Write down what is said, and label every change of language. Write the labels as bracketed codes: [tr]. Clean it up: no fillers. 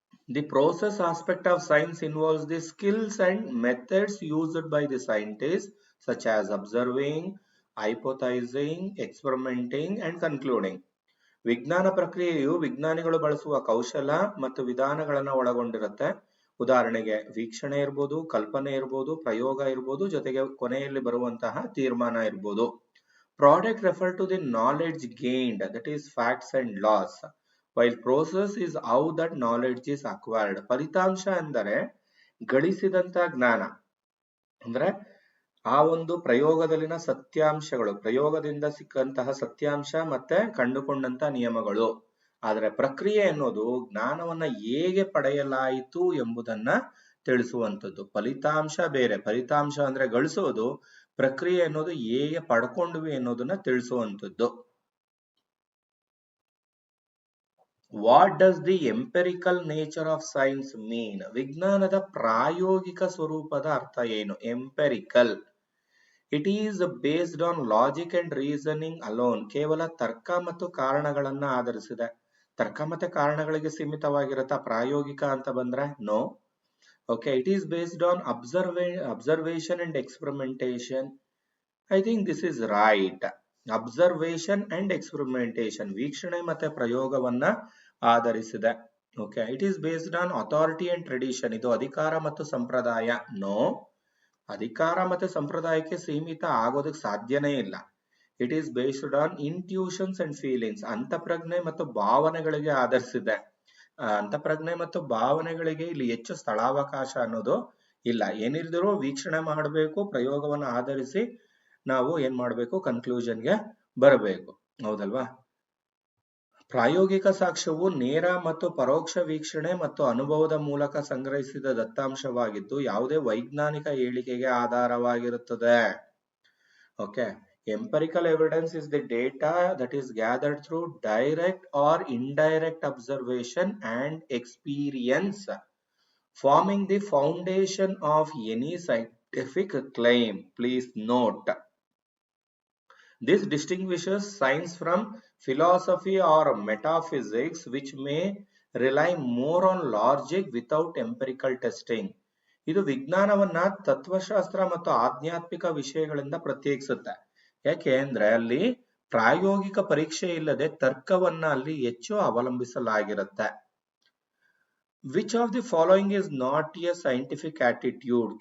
[en] The process aspect of science involves the skills and methods used by the scientists, such as observing, hypothesizing, experimenting, and concluding. [kn] ವಿಜ್ಞಾನ ಪ್ರಕ್ರಿಯೆಯು ವಿಜ್ಞಾನಿಗಳು ಬಳಸುವ ಕೌಶಲ ಮತ್ತು ವಿಧಾನಗಳನ್ನು ಒಳಗೊಂಡಿರುತ್ತೆ. ಉದಾಹರಣೆಗೆ ವೀಕ್ಷಣೆ ಇರ್ಬೋದು, ಕಲ್ಪನೆ ಇರ್ಬೋದು, ಪ್ರಯೋಗ ಇರ್ಬೋದು, ಜೊತೆಗೆ ಕೊನೆಯಲ್ಲಿ ಬರುವಂತಹ ತೀರ್ಮಾನ ಇರ್ಬೋದು. [en] Product refer to the knowledge gained, that is facts and laws. While process is how that knowledge is acquired. [kn] ಫಲಿತಾಂಶ ಅಂದರೆ ಗಳಿಸಿದಂತ ಜ್ಞಾನ, ಅಂದ್ರೆ ಆ ಒಂದು ಪ್ರಯೋಗದಲ್ಲಿನ ಸತ್ಯಾಂಶಗಳು, ಪ್ರಯೋಗದಿಂದ ಸಿಕ್ಕಂತಹ ಸತ್ಯಾಂಶ ಮತ್ತೆ ಕಂಡುಕೊಂಡಂತ ನಿಯಮಗಳು. ಆದರೆ ಪ್ರಕ್ರಿಯೆ ಅನ್ನೋದು ಜ್ಞಾನವನ್ನ ಹೇಗೆ ಪಡೆಯಲಾಯಿತು ಎಂಬುದನ್ನ ತಿಳಿಸುವಂಥದ್ದು. ಫಲಿತಾಂಶ ಬೇರೆ, ಫಲಿತಾಂಶ ಅಂದ್ರೆ ಗಳಿಸೋದು, ಪ್ರಕ್ರಿಯೆ ಅನ್ನೋದು ಹೇಗೆ ಪಡ್ಕೊಂಡ್ವಿ ಅನ್ನೋದನ್ನ ತಿಳಿಸುವಂಥದ್ದು. [en] What does the empirical nature of science mean? [kn] ವಿಜ್ಞಾನದ ಪ್ರಾಯೋಗಿಕ ಸ್ವರೂಪದ ಅರ್ಥ ಏನು? [en] Empirical, it is based on logic and reasoning alone. [kn] ಕೇವಲ ತರ್ಕ ಮತ್ತು ಕಾರಣಗಳನ್ನ ಆಧರಿಸಿದೆ. ತರ್ಕ ಮತ್ತೆ ಕಾರಣಗಳಿಗೆ ಸೀಮಿತವಾಗಿರತ್ತಾ ಪ್ರಾಯೋಗಿಕ ಅಂತ ಬಂದ್ರೆ? No. [en] Okay, it is based on observation and experimentation. I think this is right. Observation and experimentation, [kn] ವೀಕ್ಷಣೆ ಮತ್ತೆ ಪ್ರಯೋಗವನ್ನ ಆಧರಿಸಿದೆ. [en] Okay, it is based on authority and tradition. [kn] ಇದು ಅಧಿಕಾರ ಮತ್ತು ಸಂಪ್ರದಾಯ. No, ಅಧಿಕಾರ ಮತ್ತೆ ಸಂಪ್ರದಾಯಕ್ಕೆ ಸೀಮಿತ ಆಗೋದಕ್ಕೆ ಸಾಧ್ಯನೇ ಇಲ್ಲ. [en] it is based on intuitions and feelings, [kn] ಅಂತಃಪ್ರಜ್ಞೆ ಮತ್ತು ಭಾವನೆಗಳಿಗೆ ಆಧರಿಸಿದೆ. ಅಂತಃಪ್ರಜ್ಞೆ ಮತ್ತು ಭಾವನೆಗಳಿಗೆ ಇಲ್ಲಿ ಹೆಚ್ಚು ಸ್ಥಳಾವಕಾಶ ಅನ್ನೋದು ಇಲ್ಲ. ಏನಿದ್ರು ವೀಕ್ಷಣೆ ಮಾಡಬೇಕು, ಪ್ರಯೋಗವನ್ನು ಆಧರಿಸಿ ನಾವು ಏನ್ ಮಾಡಬೇಕು, ಕನ್ಕ್ಲೂಷನ್ಗೆ ಬರಬೇಕು. ಹೌದಲ್ವಾ? ಪ್ರಾಯೋಗಿಕ ಸಾಕ್ಷ್ಯವು ನೇರ ಮತ್ತು ಪರೋಕ್ಷ ವೀಕ್ಷಣೆ ಮತ್ತು ಅನುಭವದ ಮೂಲಕ ಸಂಗ್ರಹಿಸಿದ ದತ್ತಾಂಶವಾಗಿದ್ದು ಯಾವುದೇ ವೈಜ್ಞಾನಿಕ ಹೇಳಿಕೆಗೆ ಆಧಾರವಾಗಿರುತ್ತದೆ. [en] Okay, empirical evidence is the data that is gathered through direct or indirect observation and experience, forming the foundation of any scientific claim. Please note, this distinguishes science from philosophy or metaphysics, which may rely more on logic without empirical testing. [kn] ಇದು ವಿಜ್ಞಾನವನ್ನ ತತ್ವಶಾಸ್ತ್ರ ಮತ್ತು ಆಧ್ಯಾತ್ಮಿಕ ವಿಷಯಗಳಿಂದ ಪ್ರತ್ಯೇಕಿಸುತ್ತೆ. ಯಾಕೆ ಅಂದ್ರೆ ಅಲ್ಲಿ ಪ್ರಾಯೋಗಿಕ ಪರೀಕ್ಷೆ ಇಲ್ಲದೆ ತರ್ಕವನ್ನ ಅಲ್ಲಿ ಹೆಚ್ಚು ಅವಲಂಬಿಸಲಾಗಿರುತ್ತೆ. [en] Which of the following is not a scientific attitude?